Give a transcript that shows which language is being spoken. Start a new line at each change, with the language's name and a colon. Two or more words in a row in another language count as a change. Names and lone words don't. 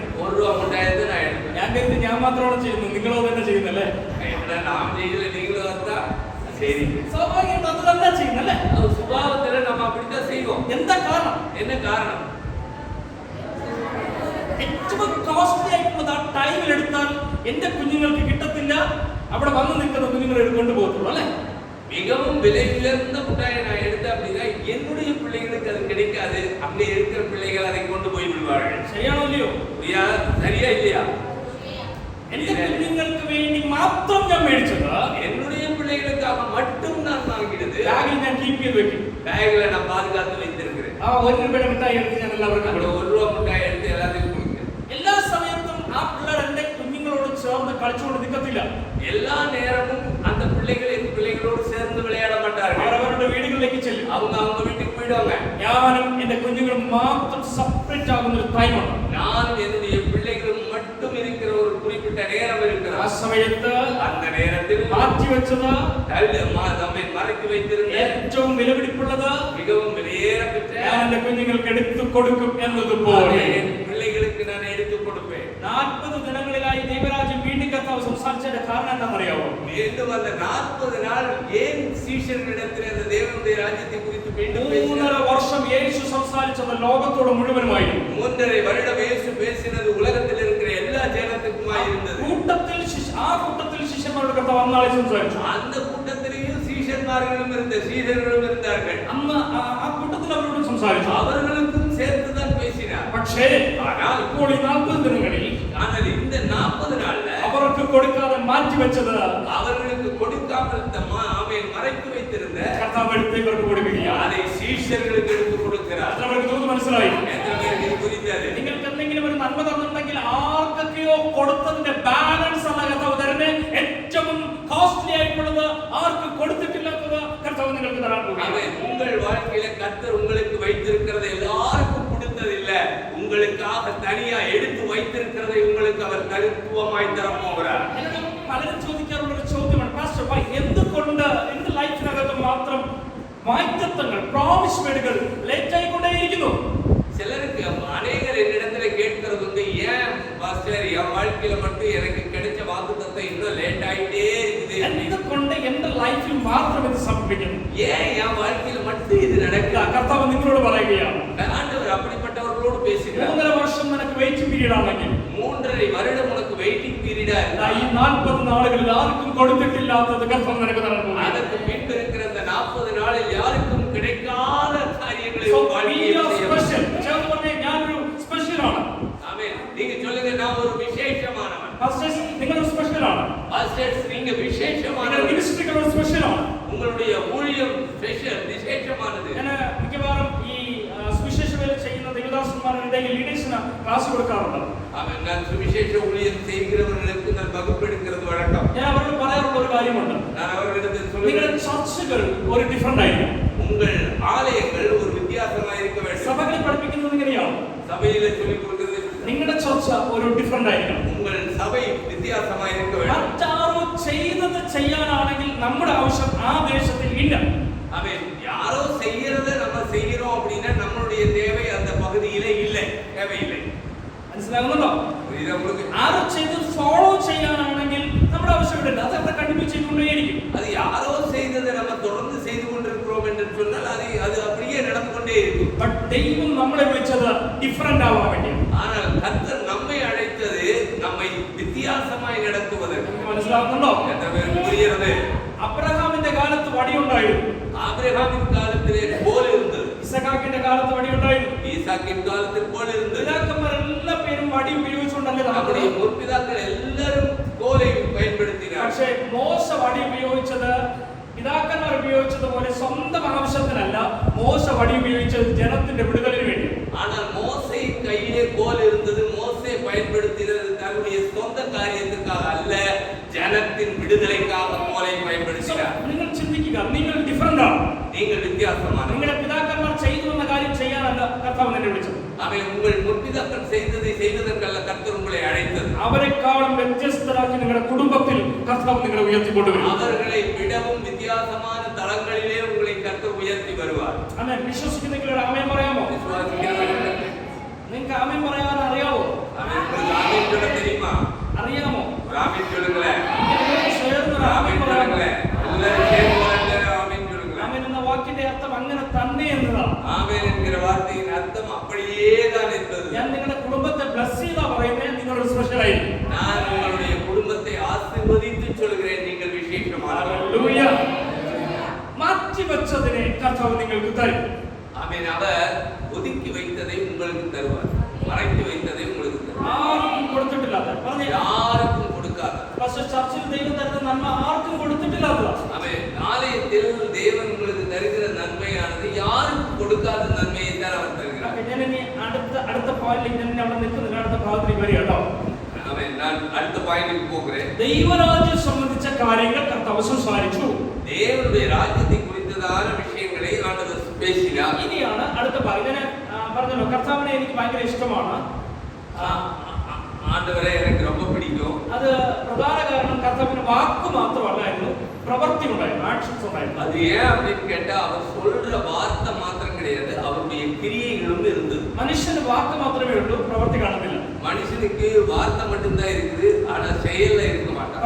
Malayalam: 1 രൂപ മുട്ടായത് ഞാൻ എടുക്കും. ഞാൻ കരുതി ഞാൻ മാത്രമാണ് ചെയ്യുന്നത്, നിങ്ങളോ തന്നെ ചെയ്യുന്നല്ലേ? നാം ചെയ്യില്ല, നിങ്ങൾ വന്നാ ശരി. സ്വാഭാവികമായിട്ട് അത് തന്നെ ചെയ്യുന്നല്ലേ?
Tamil: சுபாவத்துல நம்ம அப்படித்தான் செய்வோம்.
Malayalam: എന്താ കാരണം?
Tamil: என்ன காரணம்?
Malayalam: ഏറ്റവും കോസ്റ്റ്ലി ആയിട്ടുള്ളത് ആ ടൈമിൽ എടുത്താൽ എന്റെ കുഞ്ഞുങ്ങൾക്ക് കിട്ടത്തില്ല, അവിടെ വന്ന് നിൽക്കുന്ന കുഞ്ഞുങ്ങൾ എടുക്കൊണ്ട് പോകത്തുള്ളൂ അല്ലേ?
Tamil: மிகவும் விலை உயர்ந்த முட்டாயை நான் எடுத்தேன் அப்படின்னா என்னுடைய பிள்ளைகளுக்கு அது கிடைக்காது. அங்கே இருக்கிற பிள்ளைகள் அதை கொண்டு போய் விடுவார்கள்.
Malayalam: ശരിയാണോ ഇല്ലയോ?
Tamil: சரியா இல்லையா?
Malayalam: എന്റെ കുഞ്ഞുങ്ങൾക്ക് വേണ്ടി മാത്രം ഞാൻ മേടിച്ചത്,
Tamil: என்னுடைய பிள்ளைகளுக்காக மட்டும் நான் வாங்கினது.
Malayalam: ബാഗിൽ ഞാൻ കീപ്പ് ചെയ്ത് വെക്കും.
Tamil: பேக்ல நான் பாதுகாத்து வைத்திருக்கிறேன்.
Malayalam: ആ 1 രൂപയുടെ മിഠായി എടുത്ത് ഞാൻ എല്ലാവർക്കും അവിടെ 1 രൂപ മുട്ടായി എടുത്ത് എല്ലാവർക്കും കൊടുക്കും. എല്ലാ സമയത്തും ആ പിള്ളേർ എന്റെ കുഞ്ഞുങ്ങളോട് ചേർന്ന് കളിച്ചുകൊണ്ട് നിൽക്കത്തില്ല.
Tamil: எல்லா நேரமும் அந்த பிள்ளைகள் என் பிள்ளைகளோடு சேர்ந்து விளையாட மாட்டார்கள்.
Malayalam: അവരവരുടെ വീടുകളിലേക്ക് ചെല്ലും.
Tamil: அவங்க வீட்டுக்கு போயிடுவாங்க.
Malayalam: ഞാനും എന്റെ കുഞ്ഞുങ്ങളും മാത്രം സെപ്പറേറ്റ് ആകുന്ന ഒരു ടൈമാണ്.
Tamil: நானும் என்னுடைய பிள்ளைகளும் மட்டும் இருக்கிற ஒரு குறிப்பிட்ட நேரம் இருக்கிறது.
Malayalam: ആ സമയത്ത്
Tamil: அந்த நேரத்தில்
Malayalam: മാറ്റി വെച്ചത്,
Tamil: நம்மை மறைத்து வைத்திருந்த
Malayalam: ഏറ്റവും വിലപിടിപ്പുള്ളത്
Tamil: மிகவும் விலையேறப்பெற்ற
Malayalam: ഞാൻ എന്റെ കുഞ്ഞുങ്ങൾക്ക് എടുത്തു കൊടുക്കും എന്നതുപോലെ
Tamil: என் பிள்ளைகளுக்கு நான் எடுத்துக் கொடுப்பேன்.
Malayalam: 40 ദിനങ്ങളിലായി ദൈവരാജ്യം വീണ്ടും കർത്താവ് സംസാരിച്ചതിന്റെ കാരണം എന്താണെന്നറിയാമോ?
Tamil: மீண்டும் அந்த 40 நாள் ஏன் சீஷர்களிடத்தில் அந்த தேவனுடைய ராஜ்யத்தை குறித்து மீண்டும்
Malayalam: 3.5 വർഷം യേശു സംസാരിച്ചത് ലോകത്തോട് മുഴുവനുമായിരുന്നു.
Tamil: 3.5 வருடம் இயேசு பேசினது உலகத்தில் இருக்கிற எல்லா ஜனத்துக்குமாய் இருந்தது.
Malayalam: ആ കൂട്ടത്തിൽ ശിഷ്യന്മാരുടെ കർത്താവ് അന്നാളെ സംസാരിച്ചു.
Tamil: அந்த கூட்டத்திலேயும் சீஷர்களும் இருந்தார்கள்.
Malayalam: അന്ന് ആ കൂട്ടത്തിൽ അവരോട് സംസാരിച്ചു.
Tamil: அவர்களுக்கும் சேர்த்து தான் பேசினார்.
Malayalam: പക്ഷേ ഇപ്പോൾ ഈ 40 ദിനങ്ങളിൽ
Tamil: ஆனால் இந்த 40 நாள்ல
Malayalam: അവർക്ക് കൊടുക്കാതെ മാറ്റി വെച്ചത്,
Tamil: அவர்களுக்கு கொடுக்காமல் மறைத்து வைத்திருந்த
Malayalam: കർത്താവ് എടുത്ത് ഇവർക്ക് കൊടുക്കുകയാണ്.
Tamil: அதை சீஷர்களுக்கு எடுத்து கொடுக்கிறார்.
Malayalam: അവർക്ക് തോന്നുന്നു മനസ്സിലായി.
Tamil: எத்தனை பேருக்கு இது புரிந்தது?
Malayalam: നിങ്ങൾക്ക് എന്തെങ്കിലും ഒരു നന്മ തന്നിട്ടുണ്ടെങ്കിൽ ആർക്കൊക്കെയോ കൊടുത്തതിന്റെ ബാലൻസ് അല്ല കർത്താവ് തരുന്നത്. ഏറ്റവും കോസ്റ്റ്ലി ആയിട്ടുള്ളത് ആർക്ക് കൊടുത്തിട്ടില്ലാത്തത് കർത്താവ് നിങ്ങൾക്ക് തരാൻ പോകുകയാണ്.
Tamil: உங்கள் வாழ்க்கையில கர்த்தர் உங்களுக்கு வைத்திருக்கிறது எல்லாருக்கும் கொடுத்தது இல்ல, உங்களுக்காக தனியா எடுத்து வைத்திருக்கிறதை உங்களுக்கு அவர் தனித்துவமாய் தர போகிறார்.
Malayalam: പലരും ചോദിക്കാറുള്ള ഒരു ചോദ്യമാണ്, പാസ്റ്റർ എന്തുകൊണ്ട് എന്റെ ലൈഫിനകത്ത് മാത്രം വാഗ്ദത്തങ്ങൾ,
English: promise words
Malayalam: ലേറ്റ് ആയിക്കൊണ്ടേയിരിക്കുന്നു?
Tamil: சிலருக்கு அநேகர் என்னிடத்துல கேட்கிறது வந்து, ஏன் பாஸ்டர் என் வாழ்க்கையில மட்டும் எனக்கு கிடைச்ச வாக்குத்தத்தம் இன்னும் லேட் ஆயிட்டே இருக்குது?
Malayalam: എന്തുകൊണ്ട് എന്റെ ലൈഫിൽ മാത്രം ഇത് സംഭവിക്കുന്നു?
Tamil: ஏன் என் வாழ்க்கையில மட்டும் இது நடக்குது?
Malayalam: കർത്താവ് നിങ്ങളോട് പറയുകയാണ്,
Tamil: ஆண்டவர் அப்படிப்பட்டவர்களோடு பேசுகிறார்.
Malayalam: 3.5 വർഷം നിനക്ക്
English: waiting period
Malayalam: ആണെങ്കിൽ
Tamil: 3.5 வருடம் உனக்கு
English: waiting period
Malayalam: ഈ 40 നാളുകളിൽ ആർക്കും കൊടുത്തിട്ടില്ലാത്തത് കർത്താവ് നിനക്ക് തരാൻ പോകുന്നു.
Tamil: அதற்கு பின்பு இருக்கிற அந்த 40 நாளில் யாருக்கும் கிடைக்காத காரியங்களை
Malayalam: ഞാനൊരു സ്പെഷ്യലാണ്.
Tamil: ஆமென். நீங்க சொல்லுங்க, நான் ஒரு விசேஷமானவன்.
Malayalam: പാസ്റ്റേഴ്സ് നിങ്ങൾ സ്പെഷ്യലാണ്.
Tamil: பாஸ்டர்ஸ் நீங்க விசேஷமானவன்.
Malayalam: മിനിസ്ട്രികൾ സ്പെഷ്യലാണ്.
Tamil: உங்களுடைய ஊழியம் ஸ்பெஷல், விசேஷமானது.
Malayalam: ഞാൻ മിക്കവാറും ഈ സുവിശേഷ വേല ചെയ്യുന്ന ദേവദാസന്മാരുടെ
English: leaders class
Malayalam: കൊടുക്കാറുണ്ട്.
Tamil: ஆமென். நான் சுவிசேஷ ஊழியம் செய்கிறவர்களுக்கு நான் வகுப்பெடுக்கிறது வழக்கம்.
Malayalam: ഞാൻ അവരോട് പറയാറുള്ള ഒരു കാര്യമുണ്ട്.
Tamil: நான் அவர்களிடத்தில்
Malayalam: നിങ്ങളുടെ
Tamil: சொல்லுகிறேன்,
Malayalam: ചർച്ചുകൾ ഒരു ഡിഫറെന്റ് ആയിരിക്കും.
Tamil: உங்கள் ஆலயங்கள் ஒரு வித்தியாசமாக இருக்க வேண்டும்.
Malayalam: സഭകളിൽ പഠിപ്പിക്കുന്നത് ഇങ്ങനെയാണ്,
Tamil: சபையிலே சொல்லிக் கொடுக்கிறது
Malayalam: നിങ്ങളുടെ ചർച്ച ഒരു ഡിഫറെന്റ് ആയിരിക്കണം.
Tamil: உங்கள் சபை வித்தியாசமாக இருக்க வேண்டும்.
Malayalam: മറ്റാരോ ചെയ്തത് ചെയ്യാനാണെങ്കിൽ നമ്മുടെ ആവശ്യം ആ ദേശത്തിൽ ഇല്ല.
Tamil: ஆமென். யாரோ செய்யறத நம்ம செய்யறோம் அப்படின்னா நம்மளுடைய தேவை அந்த பகுதியிலே இல்லை, தேவையில்லை.
Malayalam: മനസ്സിലാകുന്നുണ്ടോ?
Tamil: இது உங்களுக்கு
Malayalam: ആരോ ചെയ്ത് ഫോളോ ചെയ്യാനാണെങ്കിൽ നമ്മുടെ ആവശ്യം ഇല്ല. അത് അവിടെ കണ്ടിന്യൂ ചെയ്തുകൊണ്ടേയിരിക്കും.
Tamil: அது யாரோ செய்ததை நம்ம தொடர்ந்து செய்து கொண்டிருக்கிறோம் என்று சொன்னால் அது அப்படியே நடந்து கொண்டே இருக்கும்.
Malayalam: ബട്ട് ദൈവം നമ്മളെ വിളിച്ചത് ഡിഫറെന്റ് ആവാൻ വേണ്ടിയാണ്.
Tamil: ஆனால் கர்த்தர் நம்மை அழைத்தது நம்மை வித்தியாசமாய் நடத்துவதற்கு.
Malayalam: മനസ്സിലാകുന്നുണ്ടോ?
Tamil: எத்தனை பேருக்கு புரிகிறது?
Malayalam: അബ്രഹാമിന്റെ കാലത്ത് വടിയുണ്ടായിരുന്നു,
Tamil: ஆபிரகாமின் காலத்திலே கோல் இருந்தது,
Malayalam: ഇസഹാക്കിന്റെ കാലത്ത് വടിയുണ്ടായിരുന്നു.
Tamil: ஈசாக்கின் காலத்தில் கோல் இருந்தது.
Malayalam: പിതാക്കന്മാർ എല്ലാ പേരും വടി ഉപയോഗിച്ചുകൊണ്ടല്ലേ
Tamil: நம்முடைய
Malayalam: നടന്നത്.
Tamil: முற்பிதாக்கள் எல்லாரும் கோலை பயன்படுத்தினார்.
Malayalam: പക്ഷേ മോശ വടി ഉപയോഗിച്ചത് പിതാക്കന്മാർ ഉപയോഗിച്ചതുപോലെ സ്വന്തം ആവശ്യത്തിനല്ല. മോശ വടി ഉപയോഗിച്ചത് ജനത്തിന്റെ വിടുതലിന് വേണ്ടി.
Tamil: ஆனால் மோசேயின் கையிலே கோல் இருந்தது. மோசே பயன்படுத்தினது தன்னுடைய சொந்த காரியத்துக்காக அல்ல, ஜனத்தின் விடுதலைக்காக கோலை பயன்படுத்தினார்.
Malayalam: നിങ്ങൾ ചിന്തിക്കുക, നിങ്ങൾ ഡിഫറെന്റ് ആണ്.
Tamil: நீங்கள் வித்தியாசமான.
Malayalam: നിങ്ങളുടെ പിതാക്കന്മാർ ചെയ്തു എന്ന കാര്യം ചെയ്യാനല്ല കർത്താവ് എന്നെ വിളിച്ചത്.
Tamil: அவன் உங்கள் முற்பிதாக்கள் செய்ததை செய்வதற்கல்ல கர்த்தர் உங்களை அழைத்தது.
Malayalam: അവരെക്കാളും വ്യത്യസ്തരാക്കി നിങ്ങളുടെ കുടുംബത്തിൽ കർത്താവ് നിങ്ങളെ ഉയർത്തിക്കൊണ്ടുവരും.
Tamil: அவர்களை விடவும் வித்தியாசமான தளங்களிலே உங்களை கர்த்தர் உயர்த்தி வருவார்.
Malayalam: ആമേൻ. വിശ്വസിക്കുന്നെങ്കിൽ ആമേൻ പറയാമോ? നിങ്ങൾക്ക് ആമേൻ പറയാൻ അറിയാവോ?
Tamil: ஆமென் சொல்ல தெரியுமா?
Malayalam: അറിയാമോ?
Tamil: ஆமென் சொல்லுங்களேன்.
Malayalam: ചേർന്ന് ആമേൻ
Tamil: சொல்லுங்களேன். எல்லாரும் சேர்ந்து ஆமென் சொல்லுங்களேன்.
Malayalam: ആമേൻ എന്ന വാക്കിന്റെ അർത്ഥം അങ്ങനെ തന്നെ എന്നതാണ്.
Tamil: ஆமென் என்கிற வார்த்தையின் அர்த்தம் அப்படியே தான் என்பது.
Malayalam: ഞാൻ നിങ്ങളുടെ കുടുംബത്തെ ബ്ലസ് ചെയ്താ പറയുന്നത് നിങ്ങൾ സ്പെഷ്യൽ ആയിരിക്കും.
Tamil: நான் உங்களுடைய குடும்பத்தை ஆசீர்வதித்து சொல்கிறேன், நீங்கள் விசேஷமானவர்.
Malayalam: ഹല്ലേലൂയ. മാറ്റി വെച്ചതിനെ കർത്താവ് നിങ്ങൾക്ക് തരും.
Tamil: ஆமென். அவர் ஒதுக்கி வைத்ததை உங்களுக்கு தருவார், மறைத்து வைத்ததை உங்களுக்கு தருவார்.
Malayalam: ആർക്കും കൊടുത്തിട്ടില്ലാത്ത
Tamil: யாருக்கும் கொடுக்காத.
Malayalam: പക്ഷേ ചർച്ചിൽ ദൈവം തരുന്ന നന്മ ആർക്കും കൊടുത്തിട്ടില്ലാത്തതാണ്.
Tamil: ஆமென். ஆலயத்தில் தேவன் உங்களுக்கு தருகிற நன்மையானது யாருக்கும் கொடுக்காத நன்மையை தான் அவர் தருகிறார்.
Malayalam: ഞാൻ ഇനി അടുത്ത പോയിന്റിൽ ഞാൻ അവിടെ നിൽക്കുന്നില്ല, അടുത്ത ഭാഗത്തേക്ക് വരിക കേട്ടോ.
Tamil: ஆமென். நான் அடுத்த பாயிண்ட்க்கு போகிறேன்.
Malayalam: ദൈവരാജ്യം സംബന്ധിച്ച കാര്യങ്ങൾ കർത്താവ് സംസാരിച്ചു.
Tamil: தேவனுடைய ராஜ்யத்தை குறித்ததான விஷயங்களை ஆண்டவர் பேசினார்.
Malayalam: ഇനിയാണ് അടുത്ത ഭാഗം. ഞാൻ പറഞ്ഞല്ലോ കർത്താവിനെ എനിക്ക് ഭയങ്കര ഇഷ്ടമാണ്.
Tamil: ஆண்டவரே எனக்கு ரொம்ப பிடிக்கும்.
Malayalam: അത് പ്രധാന കാരണം കർത്താവിന്റെ വാക്ക് മാത്രമല്ലായിരുന്നു, പ്രവൃത്തി ഉണ്ടായിരുന്നു, ആക്ഷൻസ് ഉണ്ടായിരുന്നു.
Tamil: அது ஏன் அப்படின்னு கேட்டா அவர் சொல்ற வார்த்தை மாத்திரம் கிடையாது, அவருடைய கிரியைகளும் இருந்தது.
Malayalam: മനുഷ്യന് വാക്ക് മാത്രമേ ഉള്ളൂ, പ്രവൃത്തി കാണുന്നില്ല.
Tamil: மனுஷனுக்கு வார்த்தை மட்டும்தான் இருக்குது, ஆனா செயல்ல இருக்க மாட்டான்.